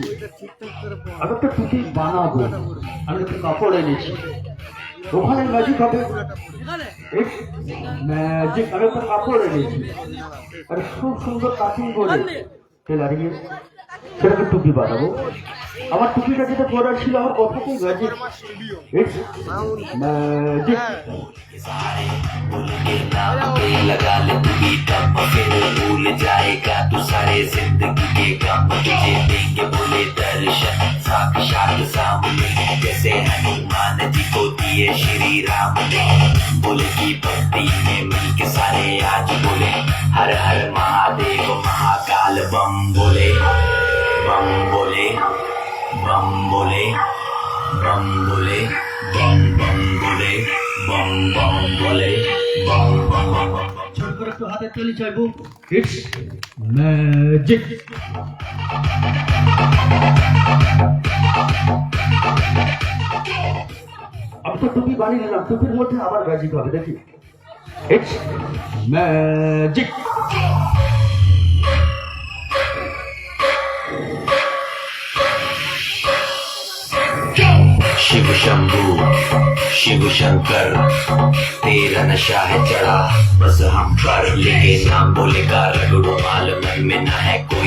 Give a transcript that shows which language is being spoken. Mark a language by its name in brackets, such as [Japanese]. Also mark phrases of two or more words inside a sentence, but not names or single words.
[Bangla] আমি একটা টুপি বানাবো, আমি একটু কাপড় এনেছি, ওখানে ম্যাজিক হবে। ম্যাজিক, আমি একটা কাপড় এনেছি, আর খুব সুন্দর কাটিং করে টেলারিংয়ে সেটাকে টুপি বানাবো। আমার টুপিটা যেটা পরার ছিল, আমার কথাতেই ম্যাজিক, [English] it's magic. [Hindi] लगा ले तू टप फिर भूल जाएगा तू सारे जिंदगी के गम तुझे देंगे बोले दर्शन साक्षात सामने जैसे हनुमान जी को दिए श्री राम ने बोले की भक्ति में मन के सारे आज बोले हर हर महादेव महाकाल बम बोले बम बोले बम बोले बम बोले बम बम बोले बम बम बोले बम बम बम। [Bangla] ছোট করে একটু হাতে তালি চাইবো। [English] it's magic. [Bangla] আমি তো টুপি বানিয়ে নিলাম, টুপির মধ্যে আবার ম্যাজিক হবে, দেখি। [English] it's magic. [Hindi] शिव शंभू शिव शंकर तेरा नशा है चढ़ा बस हम पर लेके नाम बोलेगा रगड़ो माल मन में ना है कोई